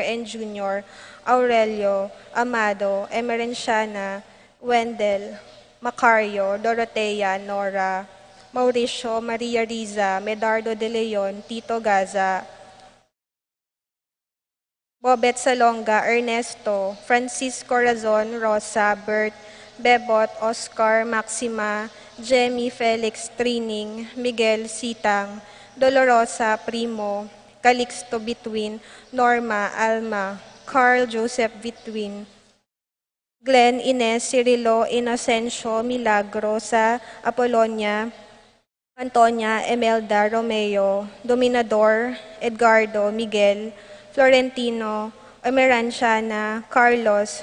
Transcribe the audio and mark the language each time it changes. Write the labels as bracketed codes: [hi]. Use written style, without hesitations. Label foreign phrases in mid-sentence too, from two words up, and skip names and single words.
[en] and Jr., Aurelio, Amado, Emerenciana, Wendell, Macario, Dorotea, Nora, Mauricio, Maria Riza, Medardo de Leon, Tito Gaza, Bobet Salonga, Ernesto, Francisco Razon, Rosa, Bert, Bebot, Oscar, Maxima, Jemmy, Felix, Trining, Miguel, Sitang, Dolorosa, Primo, Calixto, Between, Norma, Alma, Carl Joseph, Between, Glenn, Ines, Cirilo, Inocencio, Milagro, sa Apolonia, Antonia, Emelda, Romeo, Dominador, Edgardo, Miguel, Florentino, Emeranciana, Carlos,